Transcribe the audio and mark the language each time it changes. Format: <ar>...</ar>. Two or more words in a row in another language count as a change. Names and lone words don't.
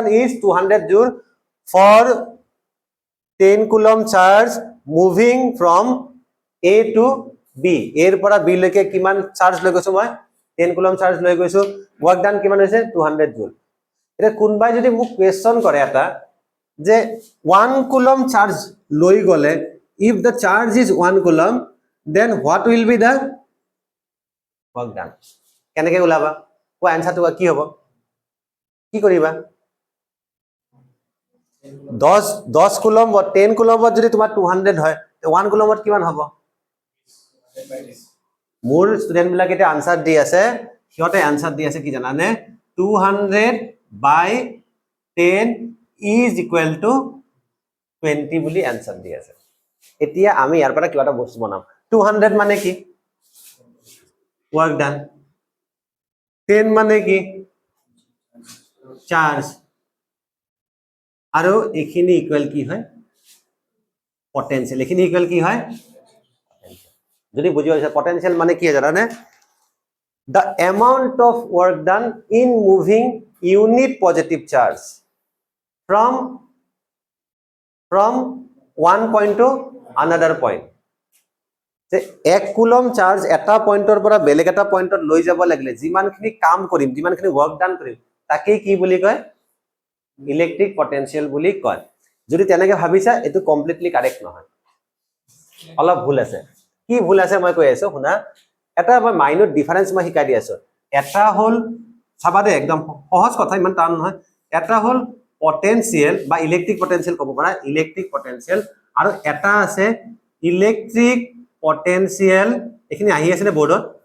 <en>is 200 joule for 10 coulomb charge moving from A to B</en> <as>এৰ পৰা বি লৈকে কিমান চাৰ্জ লৈ গৈছো মই 10</as> <en>coulomb charge</en> <as>লৈ গৈছো</as> <en>work done</en> <as>কিমান হৈছে 200 জুল এটা কোনবাই যদি মোক কোৱেশ্চন কৰে এটা যে 1</as> <en>coulomb charge</en> <as>লৈ গলে</as> <en>if the charge is 1 coulomb then what will be the work done</en> <as>কেনেকৈ ওলাবা কোৱা আনসাৰটো কি হ'ব কি কৰিবা 10 কুলম 10 কুলমত যদি তোমাৰ 200 হয় 1 কুলমত কিমান হ'ব মোৰ ষ্টুডেন্ট বিলাক এটা আনসাৰ দি আছে সিহঁতে আনসাৰ দি আছে কি জানানে</as> <en>200 by 10 is equal to 20</en> <as>বুলি আনসাৰ দি আছে এতিয়া আমি ইয়াৰ পৰা কিবা এটা বস্তু বনাম 200 মানে কি</as> <en>work done</en> <as>10 মানে কি চার্জ আৰু এখিনি ইকুয়াল কি হয় পটেনশিয়াল এখিনি ইকুয়াল কি হয় যদি বুঝি পাইছা পটেনশিয়াল মানে কি জানানে</as> <en>the amount of work done in moving unit positive charge from one point to another point</en> <as>যে 1</as> <en>coulomb charge</en> <as>এটা পইণ্টৰ পৰা বেলেগ এটা পইণ্টত লৈ যাব লাগিলে যিমানখিনি কাম কৰিম যিমানখিনি</as> <en>work done</en> <as>কৰিম তাকে কি বুলি কয়</as> <en>electric potential</en> <as>বুলি কয় যদি তেনেকৈ ভাবিছা এটো</as> <en>completely correct</en> <as>নহয় অলপ ভুল আছে কি ভুল আছে মই কৈ আছো শুনা এটা মই</as> <en>minor difference</en> <as>মই শিকাই দি আছো এটা হল চাবা দে একদম সহজ কথা ইমান টান নহয় এটা হল পটেনশিয়াল বা</as> <en>electric potential</en> <as>ক'ব পাৰা</as> <en>electric potential</en> <as>আৰু এটা আছে</as> <en>electric potential</en> <as>এখিনি আহি আছে নে বোৰ্ডত</as>